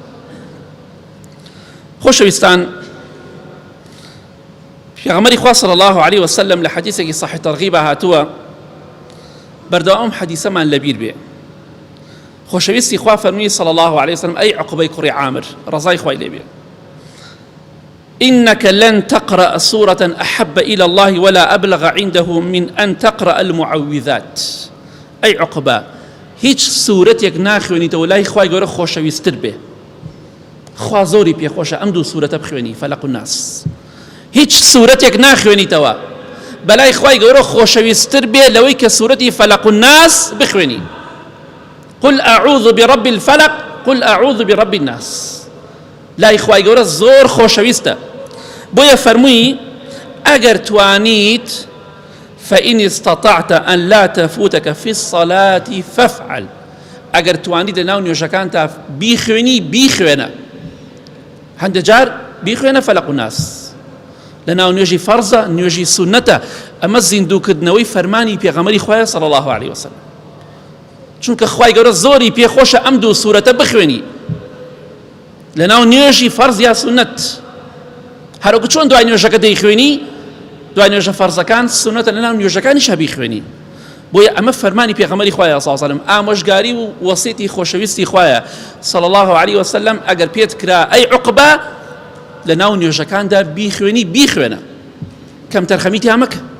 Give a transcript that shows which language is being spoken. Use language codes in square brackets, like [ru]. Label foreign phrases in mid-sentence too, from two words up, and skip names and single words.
[ckb] خۆشەویستان پێغەمبەری خوا [ar] صلی الله علیه وسلم [ckb] لە حەدیثێکی صحیح تەرغیبە هاتووە بەردەوام حەدیثەمان لەبیر بێ خۆشەویستی خوا فەرمووی [ar] صلی الله علیه وسلم [ckb] ئەی عوقبەی کوڕی عامر ڕەزای خوای لێ بێ [ar] إنك لن تقرأ سورة أحب إلى الله ولا أبلغ عنده من أن تقرأ المعوذات أي [ckb] عقبة هیچ سورەتێک ناخوێنیتەوە لای خوای گەورە خۆشەویستتر بێ خوا زۆری پێخۆشە ئەم دوو سورەتە بخوێنی فەلەق و ناس هیچ سورەتێک ناخوێنیتەوە بەلای خوای گەورە خۆشەویستتر بێ لەوەی کە سورەتی فەلەق و ناس بخوێنی [ar] قل أعوذ برب الفلق قل أعوذ برب الناس [ckb] لای خوای گەورە زۆر خۆشەویستە بۆیە فەرمووی ئەگەر توانیت [ar] فإن استطعت أن لا تفوتك في الصلاة فافعل ئەگەر [ckb] توانیت لەناو نوێژەکانتا بیخوێنە هەندێک جار بیخوێنە فەلەق و ناس لەناو نوێژی فەرزە نوێژی سونەتە ئەمە زیندووکردنەوەی فەرمانی پێغەمبەری خوایە [ar] صلی الله علیه وسلم [ckb] چونکە خوای گەورە زۆری پێخۆشە ئەم دوو سوورەتە بخوێنی لەناو نوێژی فەرز یا سونەت هەروەکو چۆن دوای نوێژەکە دەیخوێنی دوای نوێژە فەرزەکان سونەتە لەناو نوێژەکانیشە بیخوێنی بۆیە ئەمە فەرمانی پێغەمبەری خوایە [ar] صلی الله علیه وسلم [ckb] ئامۆژگاری و وەسیەتی خۆشەویستی خوایە [ar] صلی الله علیه وسلم [ckb] ئەگەر پێت کرا ئەی عوقبە لەناو نوێژەکاندا بیخوێنە کەم تەرخەمیتیان مەکە.